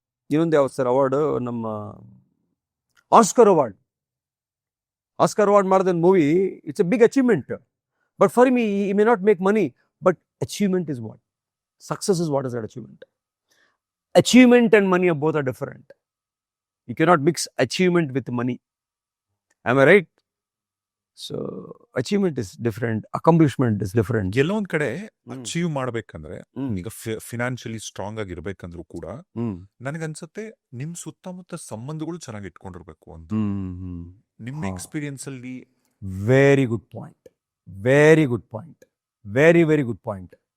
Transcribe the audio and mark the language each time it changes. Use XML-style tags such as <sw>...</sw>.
<kn>ಇನ್ನೊಂದು ಯಾವ್ದು sir award, ನಮ್ಮ ಆಸ್ಕರ್ ಅವಾರ್ಡ್ ಮಾಡಿದ movie,</kn> <en>It's a big achievement. But for me ಈ may not make money, but achievement is what success is. What is that achievement? Achievement and money are both are different. You cannot mix achievement with money. Am I right? So achievement is different, accomplishment is different.</en> <kn>ಕೆಲವೊಂದ್ ಕಡೆ achieve ಮಾಡ್ಬೇಕಂದ್ರೆ, ಈಗ financially strong ಆಗಿರ್ಬೇಕಂದ್ರೂ ಕೂಡ ನನಗನ್ಸುತ್ತೆ ನಿಮ್ ಸುತ್ತಮುತ್ತ ಸಂಬಂಧಗಳು ಚೆನ್ನಾಗಿ ಇಟ್ಕೊಂಡಿರ್ಬೇಕು ಅಂತ. ನಿಮ್ಮ ಎಕ್ಸ್ಪೀರಿಯನ್ಸ್ ಅಲ್ಲಿ</kn> <en>Very good point, very good point, very very good point.</en>